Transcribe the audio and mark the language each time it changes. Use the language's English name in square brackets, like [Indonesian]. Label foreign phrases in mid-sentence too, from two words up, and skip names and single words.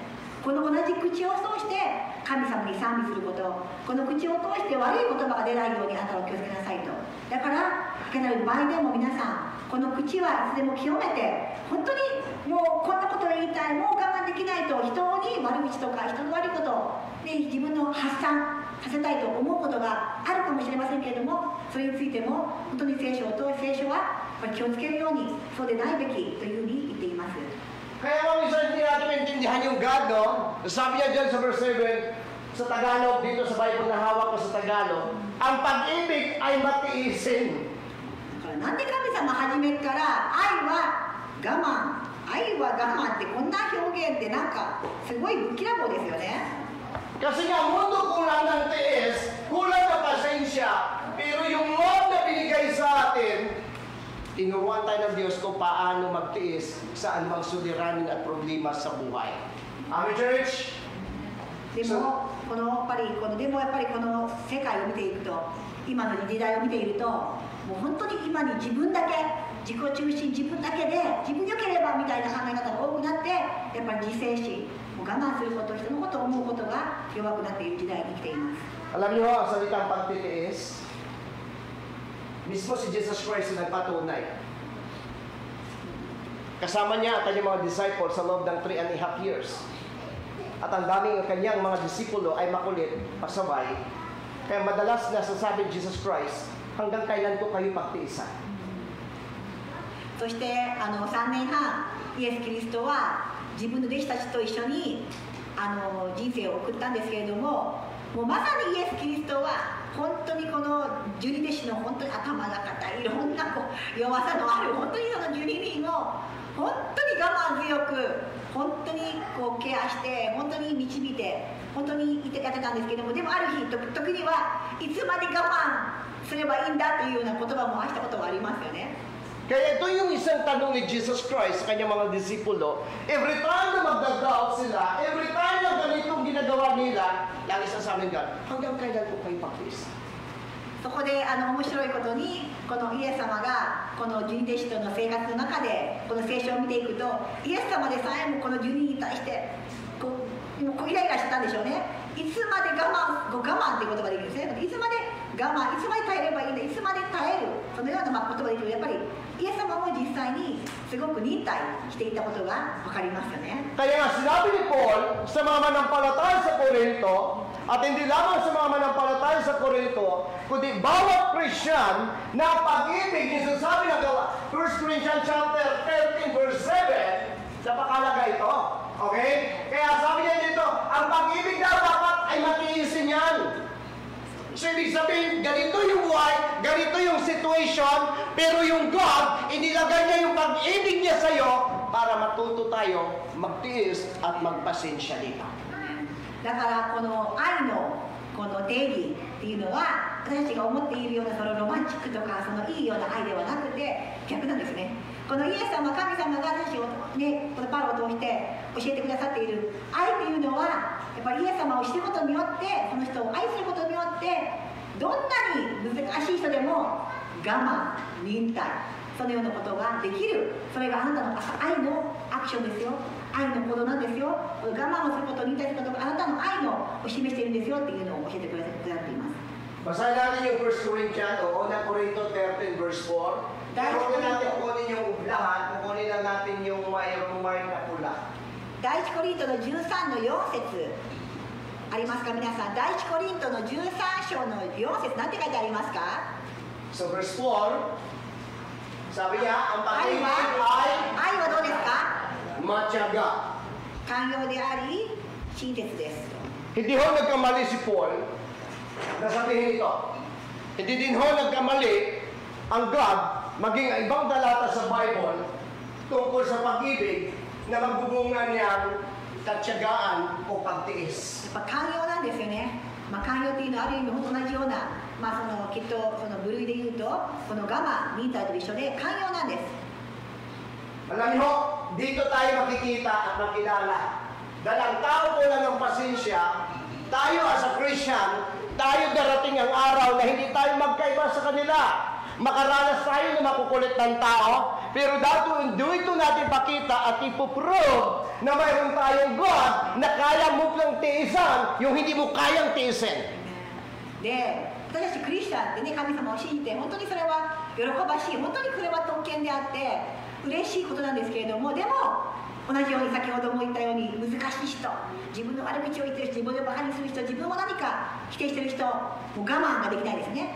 [Japanese] この同じ口を通して神様に賛美することこの口を通して悪い言葉が出ないようにあなたは気をつけなさいとだからかけなる場合でも皆さんこの口はいつでも清めて本当にもうこんなことを言いたいもう我慢できないと人に悪口とか人の悪いことで自分の発散させたいと思うことがあるかもしれませんけれどもそれについても本当に聖書はやっぱり気をつけるようにそうでないべきというふうに言っています。 [Filipino] Kaya kung minsan hindi natin maintindihan yung God, no? Sabi niya dyan sa verse 7, sa Tagalog, dito sa Bible na hawak ko sa Tagalog, ang pag-ibig ay matiisin. [Japanese] なんで神様初めから愛は我慢ってこんな表現ってなんかすごいぶっきらぼうですよね。 [Filipino] Kasi nga, mundo kulang ng tiis, kulang ng pasensya, pero yung love na binigay sa atin, tinuruan tayo ng Diyos kung paano magtiis sa anumang suliranin at problema sa buhay. [English] Amen, church? [Japanese] でもやっぱりこの世界を見ていくと今の時代を見ているともう本当に今に自分だけ自己中心自分だけで自分良ければみたいな考え方が多くなってやっぱり自制心もう我慢すること人のことを思うことが弱くなっている時代に生きています。 [Filipino] Alam niyo ang salitang pagtitiis, mismo si Jesus Christ na nagpatunay. Kasama niya ang kanyang mga disciples sa loob ng 3.5 years. At ang daming kanyang mga disipulo ay makulit, pasaway. Kaya madalas nasasabi Jesus Christ, hanggang kailan ko kayo pagtiisan? [Japanese] そして3年半イエス・キリストは自分の弟子たちと一緒に人生を送ったんですけれどももうまさにイエス・キリストは本当にこの12弟子の本当に頭が硬いいろんな弱さのある本当にその12人を本当に我慢強く本当にケアして本当に導いて本当にやってたんですけどもでもある日時にはいつまで我慢すればいいんだというような言葉も発したことがありますよね。 [Filipino] Kaya ito yung isang tanong ni Jesus Christ sa kanyang mga disipulo. [English] Every time [Filipino] na magdadoubt sila, [English] every time [Filipino] na ganitong ginagawa nila, lagi sasabihin ka, hanggang kailan ko kayo pagtiis? [Japanese] そこで面白いことにこのイエス様がこの12弟子との生活の中でこの聖書を見ていくとイエス様でさえもこの12人に対してイライラしてたんでしょうね。いつまで我慢っていうことができるんですね。いつまで我慢、いつまで耐えればいいんだ、いつまで耐える、そのような言葉で言うと、やっぱりイエス様も実際にすごく忍耐していたことが分かりますよね。 [Filipino] Kaya nga sinabi ni Paul sa mga manampalataya sa Korinto, at hindi lamang sa mga manampalataya sa Korinto, kundi bawat Christian na pag-ibig, yung sinasabi ng 1 Corinthians chapter 13 verse 7, napakalaga ito. Okay? Kaya sabi niya dito, ang pag-ibig daw dapat ay matiisin yan. So ibig sabihin, ganito yung buhay, ganito yung situation, pero yung God, inilagay niya yung pag-ibig niya sa'yo para matuto tayo magtiis at magpasensya dito. [Japanese] だからこの愛のこの定義っていうのは、私たちが思っているようなそのロマンチックとかそのいいような愛ではなくて逆なんですね。このイエス様、神様が私たちを、ね、このパウロを通して教えてくださっている愛っていうのは、やっぱりイエス様を知ることによって、その人を愛することによって、どんなに難しい人でも我慢、忍耐、そのようなことができる。それがあなたの愛のアクションですよ。愛の行動なんですよ。我慢をすること、忍耐することがあなたの愛のを示しているんですよっていうのを教えてくださっています。 [Filipino] Basahin natin yung 1 Corinthians o 1 Corinto 13 verse 4. Huwag na natin kukunin yung lahat, kukunin lang natin yung mayroong na pula. [Japanese] 第一コリントの13の4節ありますか皆さん。第一コリントの13章の4節なんて書いてありますか。 [Filipino] So verse 4, sabi niya, ang [Japanese] 愛 [Filipino] pag-ibig [Japanese] は [Filipino] ay [Japanese] 愛はどうですか。 [Filipino] matyaga. [Japanese] 寛容であり親切です。 [Filipino] Hindi ho nagkamali si Paul na sabihin ito. Hindi din ho nagkamali ang God maging ibang talata sa Bible tungkol sa pag-ibig na magbubunga niyang katyagaan o pagtiis. [Japanese] やっぱ寛容なんですよね。まあ、寛容っていうのはある意味本当同じような、まあ、そのきっとその部類で言うとこの我慢、忍耐と一緒で寛容なんです。 [Filipino] Alam niyo, dito tayo makikita at makilala. Dahil ang tao kulang ng pasensya, tayo [English] as a Christian, [Filipino] tayo darating ang araw na hindi tayo magkaiba sa kanila. Makaranas tayo na makukulit ng tao, pero dito natin pakita at ipoprove na mayroon tayong God na kaya mo lang tiisan yung hindi mo kayang tiisin. [Japanese] で、私たちクリスチャンってね、神様を信じて本当にそれは喜ばしい、本当にこれは特権であって嬉しいことなんですけれども、でも同じように先ほども言ったように難しい人、自分の悪口を言ってる人、自分をバカにする人、自分を何か否定してる人、もう我慢ができないですね。